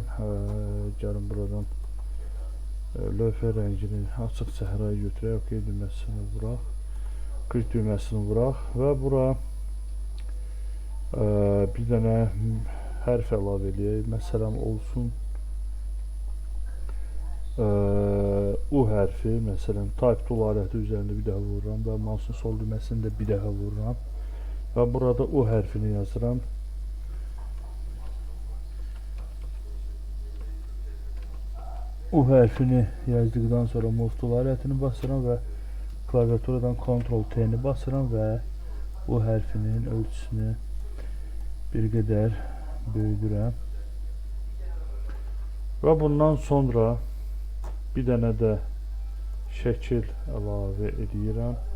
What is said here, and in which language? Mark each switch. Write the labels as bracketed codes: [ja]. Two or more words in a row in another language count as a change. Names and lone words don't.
[az] Gəlin buradan lövhə rəngini açıq səhraya götürək. OK düyməsini vuraq. Klik düyməsini vuraq və bura bir dənə hərf əlavə eləyək. Məsələn olsun U hərfi, məsələn [en] type tool [az] aləti üzərində bir dəfə vururam və mouse'un sol düyməsini də bir dəfə vururam və burada U hərfini yazıram. U hərfini yazdıqdan sonra [en] move tool [az] alətini basıram və klaviaturadan Ctrl T-ni basıram və U hərfinin ölçüsünü bir qədər böyüdürəm və bundan sonra bir dənə də şəkil əlavə edirəm.